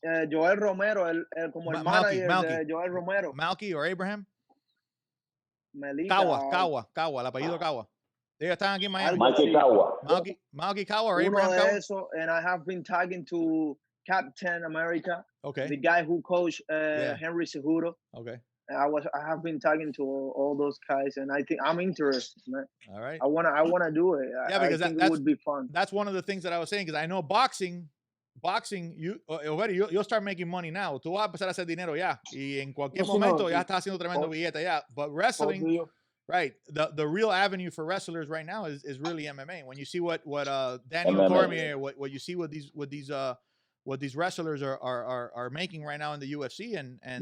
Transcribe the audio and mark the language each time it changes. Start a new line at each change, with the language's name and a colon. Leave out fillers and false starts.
Spanish: Joel Romero, como el manager de Joel Romero.
English: Malky or Abraham?
Spanish: Melita. Kawa, el apellido Kawa. Ellos están aquí en Miami.
English: Malky Kawa or Abraham Kawa? And I have been tagging to Captain America. Okay. The guy who coached Henry Cejudo. Okay. I have been talking to all those guys, and I think I'm interested, man. All right. I wanna do it. Yeah, because I think it would be fun. That's one of the things that I was saying, because I know boxing, you'll start making money now.
Spanish: Tú vas a empezar a hacer dinero ya, y en cualquier momento ya estás haciendo tremendo billete ya.
English: But wrestling, right? The real avenue for wrestlers right now is really MMA. When you see what Daniel Cormier, what you see what these wrestlers are making right now in the UFC, and